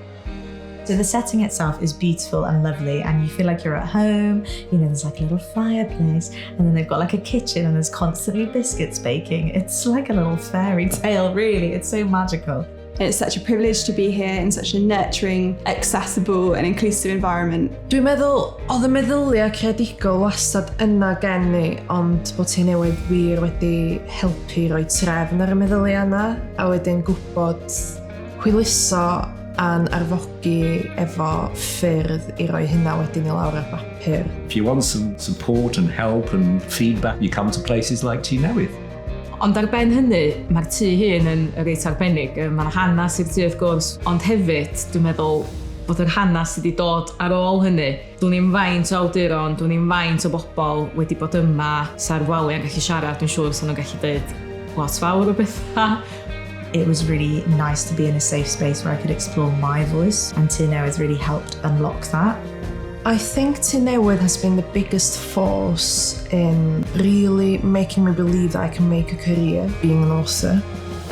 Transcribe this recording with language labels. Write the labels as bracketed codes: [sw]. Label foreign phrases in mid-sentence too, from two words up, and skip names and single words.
[en] So the setting itself is beautiful and lovely, and you feel like you're at home. You know, there's like a little fireplace, and then they've got like a kitchen, and there's constantly biscuits baking. It's like a little fairy tale, really. It's so magical. It's such a privilege to be here in such a nurturing, accessible and inclusive environment. [cy] Dwi'n meddwl, oedd y meddyliau creadigol wastad yna gen ni, ond bod Tŷ Newydd wir wedi helpu roi trefn ar y meddyliau yna, a wedyn gwybod hwyluso a'n arfogi efo ffyrdd I roi hynna wedyn I lawr ar bapur. [en] If you want some support and help and feedback, you come to places like Tŷ Newydd. [cy] Ond ar ben hynny, mae'r tŷ hun yn reit arbennig. Mae'r hanes i'r tŷ wrth gwrs, ond hefyd dwi'n meddwl bod yr hanes wedi dod ar ôl hynny. Dwi'n ni'n faint o awduron, dwi'n ni'n faint o bobl wedi bod yma sa'r wali yn gallu siarad, dwi'n siŵr sy'n nhw'n gallu dweud lot fawr o bethau. [en] It was really nice to be in a safe space where I could explore my voice, and Tŷ Newydd really helped unlock that. I think Tŷ Newydd has been the biggest force in really making me believe that I can make a career being an author.